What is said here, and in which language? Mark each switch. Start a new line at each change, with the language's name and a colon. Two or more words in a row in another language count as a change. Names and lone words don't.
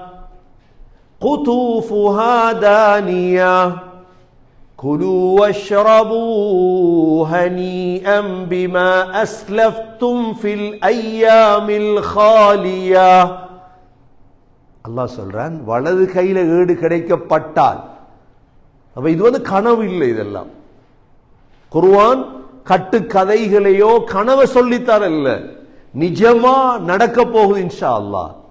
Arabic: قطوفها دانية كلوا واشربوا هنيئا بما أسلفتم في الأيام الخالية.
Tamil: அல்லாஹ் சொல்றான் வலது கையில ஏடு கிடைக்கப்பட்டால், அப்ப இது கனவு இல்லை. இதெல்லாம் குர்ஆன் கட்டு கதைகளையோ கனவை சொல்லித்தார இல்ல, நிஜமா நடக்க போகுது
Arabic: إن شاء الله.